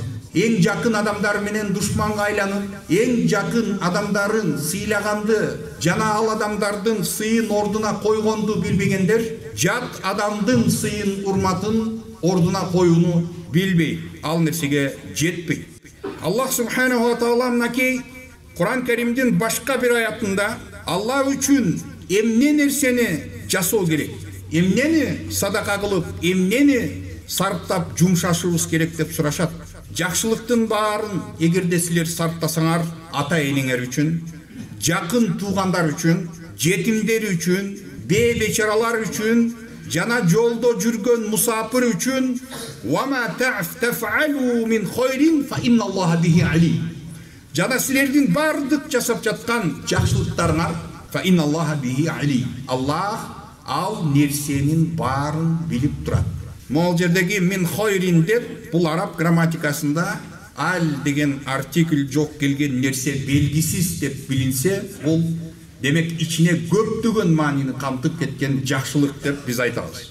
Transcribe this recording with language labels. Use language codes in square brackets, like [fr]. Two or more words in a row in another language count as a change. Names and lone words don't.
[ky] Эң жакын адамдар менен душманга айланып, эң жакын адамдарын сыйлаганды жана ал адамдардын сыйын ордуна койгонду билбегендер, жат адамдын сыйын, урматын ордуна коюуну билбей, ал нерсеге жетпейт. Аллах [ar] سبحانه وتعالى [ky] мынакей Куран Каримдин башка бир аятында Аллах үчүн эмне нерсени жасоо керек, эмнени садака кылып, эмнени сарптап жумшашыбыз керек деп сурашат. Жакшылыктын баарын эгерде силер сарптасаңар, ата энеңер үчүн, жакын туугандар үчүн, жетимдер үчүн, бечаралар үчүн, жана жолдо жүргөн мусапир үчүн, [ar] "وما تفعلوا من خير فإن الله به عليم". [ky] Жана силердин бардык жасап жаткан жакшылыктарыңар, [ar] فإن الله به عليم. [ky] Аллах ал нерсенин баарын билип турат. Могул жердеги [ar] من خير [ky] деп, бул араб грамматикасында ал деген артикль жок келген нерсе белгисиз деп билинсе, бул демек ичине көптөгөн маанини камтып кеткен жакшылык деп биз айтабыз.